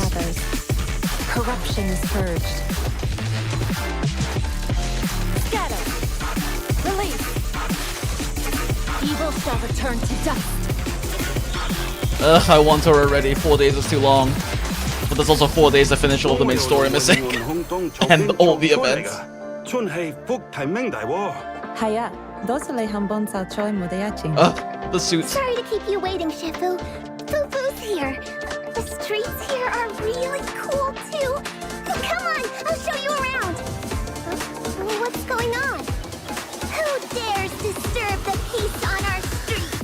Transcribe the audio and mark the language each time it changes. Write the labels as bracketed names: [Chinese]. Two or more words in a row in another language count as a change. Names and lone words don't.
[English] Corruption is purged. Scatter! Release! Evil shall return to dust. Ugh, I want her already. 4 days is too long. But there's also 4 days to finish all the main story missing. And all the events. [Cantonese] 係啊，多謝你肯幫就再冇得一戰。 [English] The suits. Sorry to keep you waiting, Shifu. Fufu's here. The streets here are really cool, too. Come on, I'll show you around. What's going on? Who dares disturb the peace on our streets?